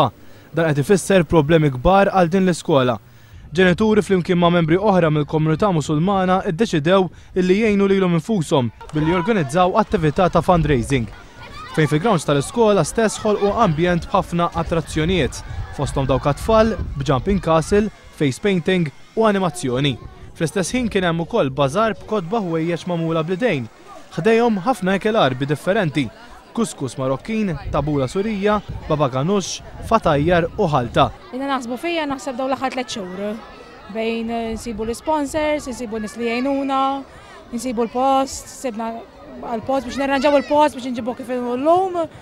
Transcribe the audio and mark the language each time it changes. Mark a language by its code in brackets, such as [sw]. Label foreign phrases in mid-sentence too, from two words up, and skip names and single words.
[mt] Dan qed ifisser problemi kbar għal din l-iskola. Ġenituri flimkien ma' membri oħra mill-komunità Musulmana iddeċidew illi jgħinu lilhom infushom billi jorganizzaw attività ta' fundraising. Fejn fil-grounds tal-iskola stess ħolqu ambjent b'ħafna attrazzjonijiet, fosthom dawk tfal, b' [en] jumping castle, face painting [mt] u animazzjoni. Fl-istess ħin kien hemm ukoll bażar b'kotba ħwejjeġ magħmula bl-idejn. Ħdejhom ħafna ekel arbi differenti, kuskus Marokkin, tabula Surija, baba ganux, fatajjar u ħalta. Inna naħsbu fija naħseb daw l-aħħar 3 xhur bejn nsibu l-sponsors, nsibu nis li jgħinuna, nsibu l-post, sibna għal-post biex nirranġaw il-post biex nġibu kif l-lum.